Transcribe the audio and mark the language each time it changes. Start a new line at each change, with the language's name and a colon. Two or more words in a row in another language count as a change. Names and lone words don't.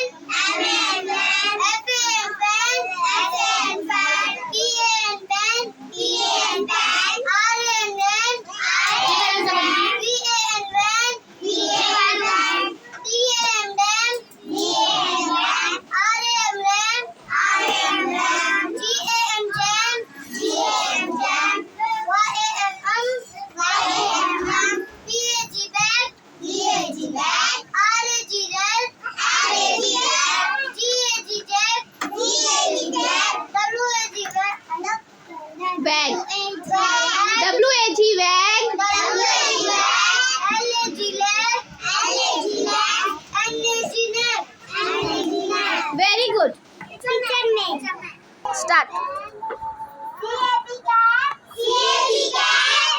English: MAN man, FAN fan, FAN fan, PAN ban, PAN ban, RAN ran, RAN ran, VAN van, VAN van, DAM dam, DAM dam, RAM ram, RAM ram, GAM jam, GAM jam, YAM YAM PAG bag, PAG bag, RAG rag, RAG rag, GAG jag, GAG jag, WAG bag, WAG bag, WAG bag, LAG lag, LAG lag, NAG nag, NAG nag. Very good. Start. CAB cat, CAB cat.